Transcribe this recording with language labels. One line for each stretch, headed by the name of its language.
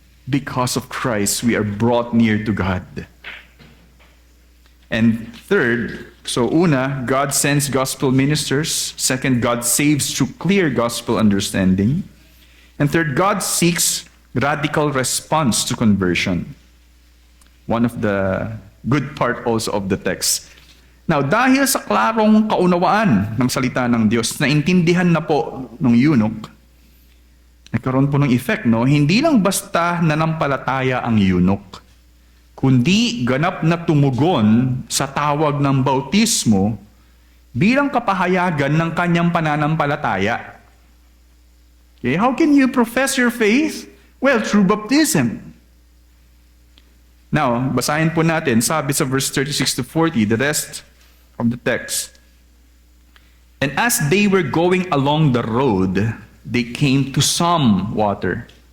English: Because of Christ, we are brought near to God. And third, so una, God sends gospel ministers. Second, God saves through clear gospel understanding. And third, God seeks radical response to conversion. One of the good part also of the text.
Filipino: Now, dahil sa klarong kaunawaan ng salita ng Diyos, naintindihan na po ng eunuch, nagkaroon po ng effect, no? Hindi lang basta nanampalataya ang eunuch, kundi ganap na tumugon sa tawag ng bautismo bilang kapahayagan ng kanyang pananampalataya.
English: Okay, how can you profess your faith? Well, through baptism. Now,
Filipino: basahin po natin, sabi sa
English: verse 36 to 40, the rest of the text. And as they were going along the road, they came to some water.